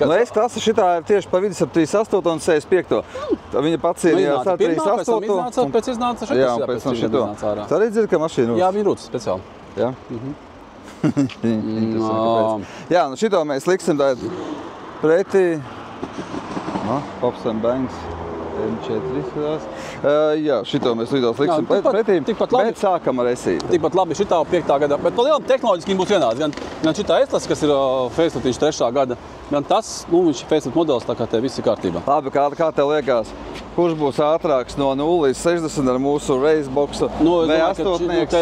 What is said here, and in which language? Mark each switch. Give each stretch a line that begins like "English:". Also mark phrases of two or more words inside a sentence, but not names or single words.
Latvian: No S-klase šitā ir tieši pa vidus ap 38 un 65. Viņa pats ir 38. Pēc iznāca šitas. Jā, pēc tam šito. Tā arī dzird, ka mašīna rūs. Jā, viņa rūs speciāli. Jā? Jā, nu šito mēs liksim pretī.
English: Pops and Bangs.
Latvian: M4 izskatās. Jā, šito mēs līdās liksim pretī, bet sākam ar esīti. Tikpat labi šitā 5. gadā, bet pa lielam tehnoloģiski būs vienāds. Gan šitā S-klase, kas ir faceliftiņš 3. gada, gan tas, viņš ir facelift modelis, tā kā te viss ir kārtībā. Labi, kā tev liekas, kurš būs ātrāks no 0 līdz 60 ar mūsu raceboxu V8?